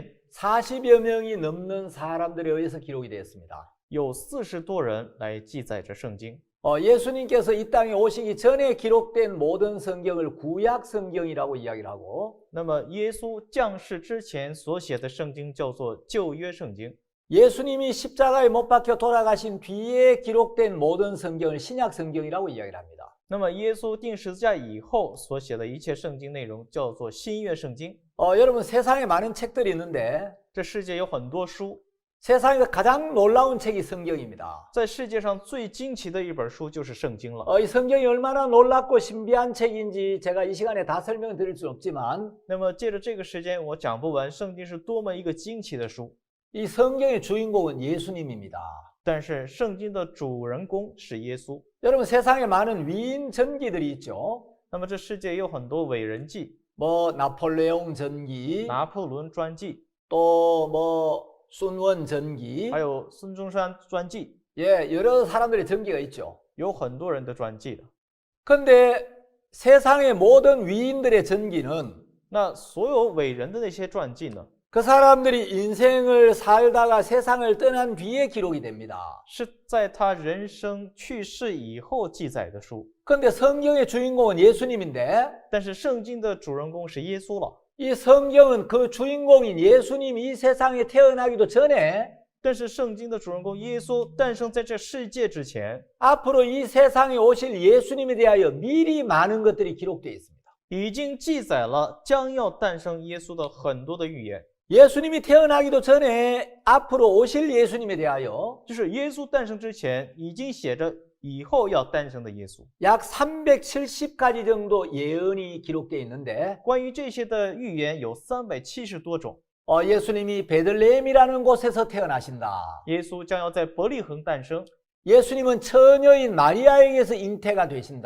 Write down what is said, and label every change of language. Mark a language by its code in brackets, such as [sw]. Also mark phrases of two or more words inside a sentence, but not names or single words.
[ko] 40여 명이 넘는 사람들에 의해서 기록이 되었습니다. [zh] 有40多人来记载着圣经。 [ko] 예수님께서 이 땅에 오시기 전에 기록된 모든 성경을 구약 성경이라고 이야기를 하고 [zh] 那么耶稣降世之前所写的圣经叫做旧约圣经。 [ko] 예수님이 십자가에 못 박혀 돌아가신 뒤에 기록된 모든 성경을 신약 성경이라고 이야기를 합니다. [zh] 那么耶稣钉十字架以后所写的一切圣经内容叫做新约圣经。 [ko] 여러분 세상에 많은 책들이 있는데 [zh] 这世界有很多书， [ko] 세상에서 가장 놀라운 책이 성경입니다. [zh] 在世界上最惊奇的一本书就是圣经了。 [ko] 이 성경이 얼마나 놀랍고 신비한 책인지 제가 이 시간에 다 설명드릴 수는 없지만 [zh] 那么借着这个时间我讲不完圣经是多么一个惊奇的书。 [ko] 이 성경의 주인공은 예수님입니다. [zh] 但是圣经的主人公是耶稣。 [ko] 여러분 세상에 많은 위인 전기들이 있죠. [zh] 那么这世界有很多伟人记， [ko] 나폴레옹 전기, [zh] 拿破仑传记， [ko] 또 순원 전기, [zh] 还有孙中山传记， [ko] 여러 사람들의 전기가 있죠. [zh] 有很多人的传记的。 [ko] 근데 세상의 모든 위인들의 전기는 [zh] 那所有伟人的那些传记呢， [ko] 그 사람들이 인생을 살다가 세상을 떠난 뒤에 기록이 됩니다. [zh] 是在他人生去世以后记载的书。 [ko] 근데 성경의 주인공은 예수님인데 [zh] 但是圣经的主人公是耶稣了。 [ko] 이 성경은 그 주인공인 예수님이 이 세상에 태어나기도 전에 [zh] 但是圣经的主人公耶稣诞生在这世界之前， [ko] 앞으로 이 세상에 오실 예수님에 대하여 미리 많은 것들이 기록되어 있습니다. [zh] 已经记载了将要诞生耶稣的很多的预言。 [ko] 예수님이 태어나기도 전에 앞으로 오실 예수님에 대하여 [zh] 就是耶稣诞生之前，已经写着以后要诞生的耶稣。 [ko] 약 370가지 정도 예언이 기록되어 있는데 [zh] 关于这些的预言有370多种。 [ko] 예수님이 베들레헴이라는 곳에서 태어나신다. [zh] 耶稣将要在伯利恒诞生， [ko] 예수님은 처녀인 마리아에게서 잉태가 되신다.